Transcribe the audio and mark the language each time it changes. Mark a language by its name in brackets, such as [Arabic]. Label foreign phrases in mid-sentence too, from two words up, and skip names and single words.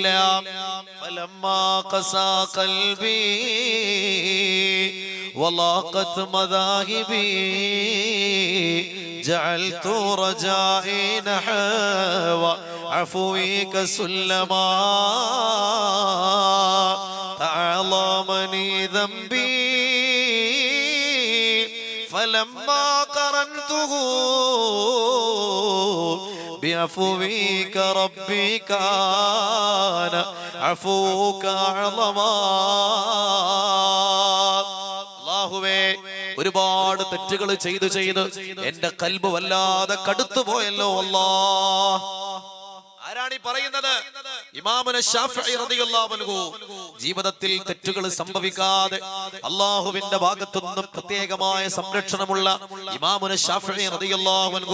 [Arabic] فلما قسا قلبي وضاقت مذاهبي جعلت رجائي نحو عفوك سلما تعاظمني ذنبي فلما قرنته بعفوك ربي كان عفوك أعظما [Malayalam] അല്ലാഹുവേ ഒരുപാട് തെറ്റുകൾ ചെയ്ത് എന്റെ ഖൽബ് വല്ലാതെ കടുത്തു പോയല്ലോ അല്ലാഹ്. ആരാണ് ഈ പറയുന്നത്? ഇമാമുന ശാഫിഈ [Arabic] رضي الله عنه. [Malayalam] ജീവിതത്തിൽ തെറ്റുകൾ സംഭവിക്കാതെ അല്ലാഹുവിന്റെ ഭാഗത്തുനിന്ന് പ്രത്യേകമായ സംരക്ഷണമുള്ള ഇമാമുന ശാഫിഈ [Arabic] رضي الله عنه.